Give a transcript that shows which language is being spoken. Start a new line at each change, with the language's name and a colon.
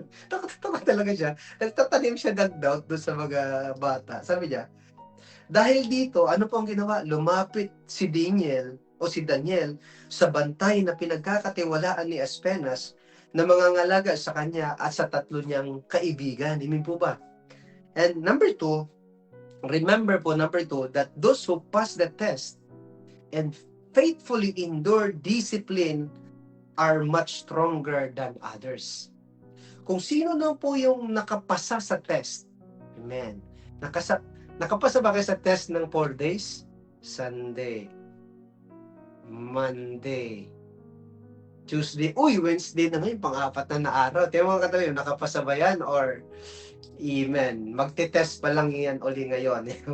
Filipino: Takot talaga siya. Nagtatanim siya ng doubt doon sa mga bata. Sabi niya, dahil dito, ano pong ginawa? Lumapit si Daniel sa bantay na pinagkakatiwalaan ni Aspenas na mga ngalaga sa kanya at sa tatlo niyang kaibigan. Amen po ba?
English: And remember po, that those who pass the test and faithfully endure discipline are much stronger than others.
Filipino: Kung sino na po yung nakapasa sa test, amen. Nakapasa ba kayo sa test ng 4 days? Sunday, Monday, Tuesday, Wednesday na ngayon, pang-apat na araw. Tiyan mga katabi, nakapasa ba yan? Or, amen, magte-test pa lang yan uli ngayon.